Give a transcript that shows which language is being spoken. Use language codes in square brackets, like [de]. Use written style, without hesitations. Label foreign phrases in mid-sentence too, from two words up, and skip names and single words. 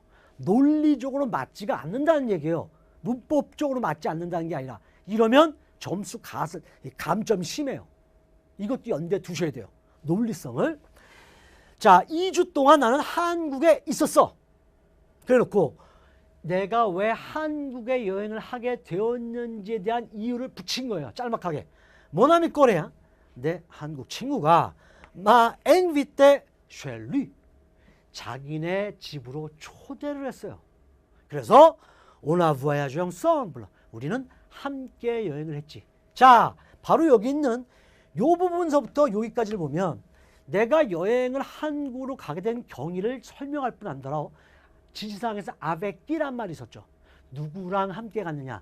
[ko] 논리적으로 맞지가 않는다는 얘기예요. 문법적으로 맞지 않는다는 게 아니라 이러면 점수 감점이 심해요. 이것도 연대에 두셔야 돼요. 논리성을. 자, 2주 동안 나는 한국에 있었어. 그래놓고 내가 왜 한국에 여행을 하게 되었는지에 대한 이유를 붙인 거예요. 짤막하게. [fr] Mon ami coréen, [ko] 내 한국 친구가 [fr] m'a invité chez lui. [ko] 자기네 집으로 초대를 했어요. [fr] 그래서 on a voyagé ensemble. [ko] 우리는 함께 여행을 했지. 자, 바로 여기 있는 요 부분서부터 여기까지를 보면 내가 여행을 한국으로 가게 된 경위를 설명할 뿐 아니라 지시사항에서 아베끼란 말이 있었죠. 누구랑 함께 갔느냐.